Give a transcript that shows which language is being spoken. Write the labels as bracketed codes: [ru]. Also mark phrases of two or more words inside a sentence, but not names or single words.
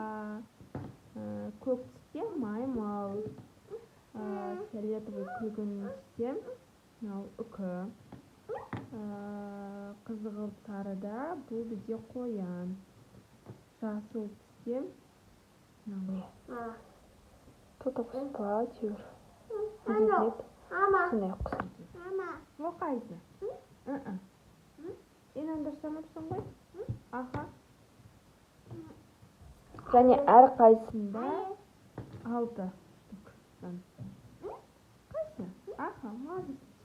[kk] Көк түсте маймыл. Фиолетовый күлгін түсте мынау үкі. Қызғылт сарыда бұл бізде қоян. Жасыл түсте мынау. [ru] Кто-то плачет. Нет. [kk] Сондай құс. Ол қайсы? Инандырсамапсың ғой? Аха. Және әр қайсында 6 штук. Қайсы? Аха, молодец.